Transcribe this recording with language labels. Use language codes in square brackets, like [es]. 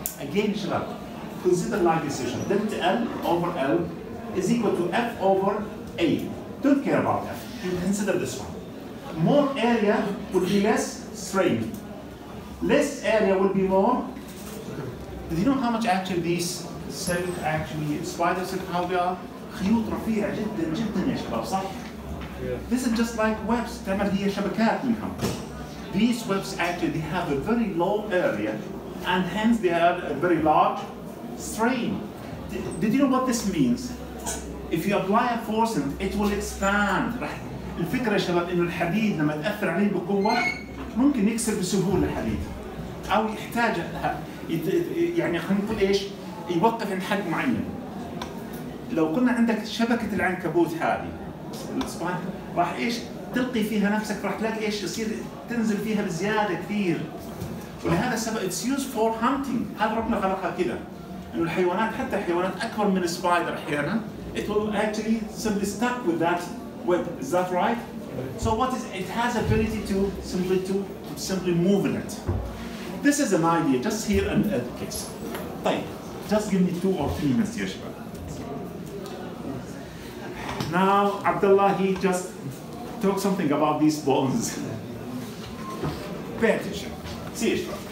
[en] Again, shabab, consider like decision. Delta L over L is equal to F over A. Don't care about F. You consider this one. More area will be less strain. Less area will be more. Do you know how much actually these cells actually spider cells how they are? [ar] خيوط رفيعة جدا جدا يا شباب صح؟ This is just like webs تعمل هي شبكات منهم. [en] These webs actually they have a very low area and hence they have a very large strain. Did you know what this means? If you apply a force it will expand. [ar] الفكرة يا شباب إنه الحديد لما تأثر عليه بقوة ممكن يكسر بسهولة الحديد أو يحتاج يعني خلينا نقول إيش يوقف عند حد معين. لو كنا عندك شبكة العنكبوت هذه السباين راح إيش تلقي فيها نفسك راح تلاقي إيش يصير تنزل فيها بزيادة كثير. [en] ولهذا السبب it's used for hunting. [ar] هذا ربنا خلقها كذا إنه الحيوانات حتى الحيوانات أكبر من السبايدر أحيانا it will actually simply stuck with that web. [en] Is that right? So what is it has ability to simply move in it. This is an idea just here and a case. طيب just give me 2 or 3 minutes يا شباب. Now Abdullah he just talked something about these bones. Pay attention. See it.